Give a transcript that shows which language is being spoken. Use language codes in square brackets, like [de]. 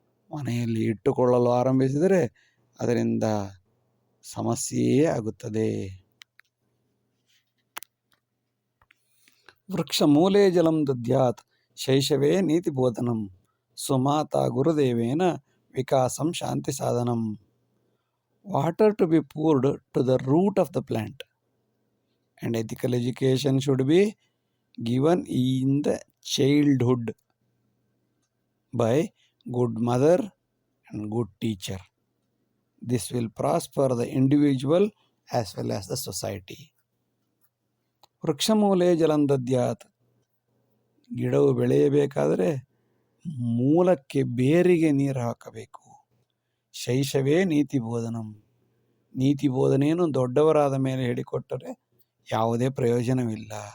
[kn] ಮನೆಯಲ್ಲಿ ಇಟ್ಟುಕೊಳ್ಳಲು ಆರಂಭಿಸಿದರೆ ಅದರಿಂದ ಸಮಸ್ಯೆಯೇ ಆಗುತ್ತದೆ. [sa] ವೃಕ್ಷ ಮೂಲೆ ಜಲಂ ದದ್ಯಾತ್ ಶೈಶವೇ ನೀತಿ ಬೋಧನಂ ಸುಮಾತಾ ಗುರುದೇವೇನ ವಿಕಾಸಂ ಶಾಂತಿ ಸಾಧನಂ. [en] Water to be poured to the root of the plant, and ethical education should be given in the childhood by good mother and good teacher. This will prosper the individual as well as the society. [sa] ವೃಕ್ಷಮೂಲೆ ಜಲಂದದ್ಯಾತ್. [kn] ಗಿಡವು ಬೆಳೆಯಬೇಕಾದರೆ ಮೂಲಕ್ಕೆ ಬೇರಿಗೆ ನೀರು ಹಾಕಬೇಕು. [sa] ಶೈಶವೇ ನೀತಿ ಬೋಧನಂ. [kn] ನೀತಿ ಬೋಧನೆಯನ್ನು ದೊಡ್ಡವರಾದ ಮೇಲೆ ಹೇಳಿಕೊಟ್ಟರೆ ಯಾವುದೇ ಪ್ರಯೋಜನವಿಲ್ಲ.